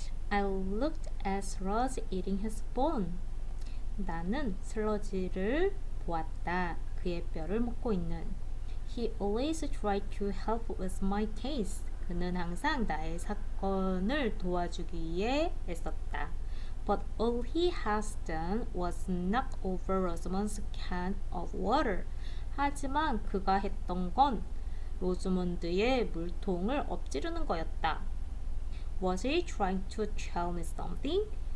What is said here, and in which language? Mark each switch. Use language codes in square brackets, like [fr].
[en] I looked at Sludge eating his bone. [ko] 나는 슬러지를 보았다. 그의 뼈를 먹고 있는. [en] He always tried to help with my case. [ko] 그는 항상 나의 사건을 도와주기 위해 애썼다. [en] But all he has done was knock over Rosamond's can of water. [ko] 하지만 그가 했던 건 로즈몬드의 물통을 엎지르는 거였다. [en] Was he trying to tell me something?